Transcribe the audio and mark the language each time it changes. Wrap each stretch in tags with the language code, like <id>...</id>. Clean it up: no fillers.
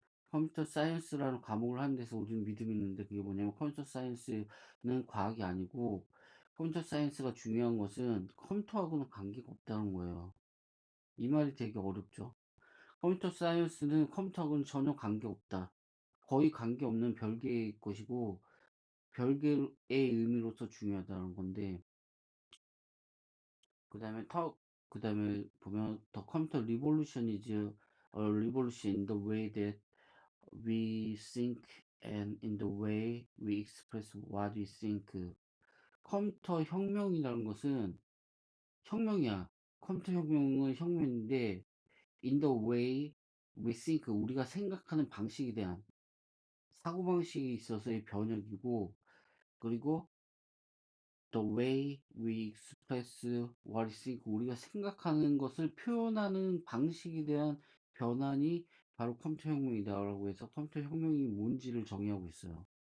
<ko>컴퓨터 사이언스라는 과목을 하는 데서 우리는 믿음이 있는데 그게 뭐냐면 컴퓨터 사이언스는 과학이 아니고 컴퓨터 사이언스가 중요한 것은 컴퓨터하고는 관계가 없다는 거예요. 이 말이 되게 어렵죠. 컴퓨터 사이언스는 컴퓨터하고는 전혀 관계없다. 거의 관계없는 별개의 것이고 별개의 의미로서 중요하다는 건데 그 다음에 보면</ko> <en>The computer revolution is a revolution in the way that we think and in the way we express what we think.</en> <ko>컴퓨터 혁명이라는 것은 혁명이야. 컴퓨터 혁명은 혁명인데</ko> <en>in the way we think,</en> <ko>우리가 생각하는 방식에 대한 사고방식에 있어서의 변혁이고, 그리고</ko> <en>the way we express what we think,</en> <ko>우리가 생각하는 것을 표현하는 방식에 대한 변환이 바로 컴퓨터 혁명이다라고 해서 컴퓨터 혁명이 뭔지를 정의하고 있어요.</ko>